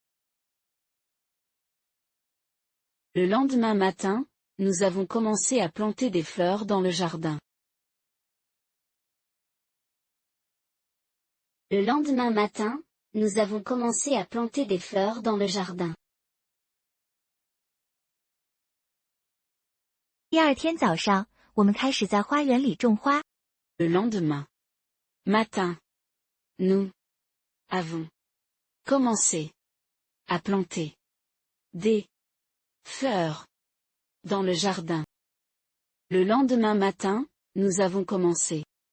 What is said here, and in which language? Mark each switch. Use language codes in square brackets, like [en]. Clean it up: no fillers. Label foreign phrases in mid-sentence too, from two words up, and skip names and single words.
[fr] Le lendemain matin, nous avons commencé à planter des fleurs dans le jardin. Le lendemain matin, nous avons commencé à planter des fleurs dans le jardin. [zh] 第二天早上，我们开始在花园里种花。 [fr] Le lendemain matin, nous avons commencé à planter des fleurs dans le jardin. Le lendemain matin, nous avons commencé.